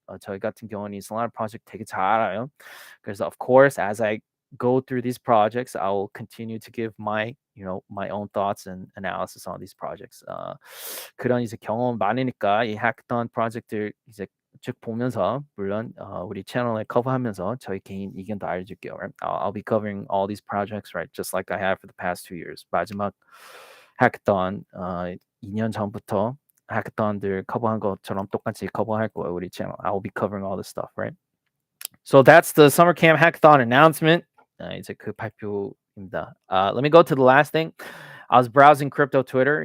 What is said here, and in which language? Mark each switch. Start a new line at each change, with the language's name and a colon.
Korean: 저희 같은 경우는 이 Solana project 되게 잘 알아요. 그래서
English: of course as I go through these projects, I will continue to give my own thoughts and analysis on these projects.
Korean: 그런 이제 경험 많으니까 이 hackathon 프로젝트들 이제 쭉 보면서 물론 우리 채널에 커버하면서 저희 개인 의견도 알려줄게요.
English: Right? I'll be covering all these projects, right? Just like I have for the past 2 years.
Korean: 마지막 hackathon 2년 전부터 hackathon들 커버한 것처럼 똑같이 커버할 거예요. 우리 채널.
English: I'll be covering all this stuff, right? So that's the summer camp hackathon announcement.
Korean: 이제 그 발표입니다.
English: Let me go to the last thing. I was browsing crypto Twitter.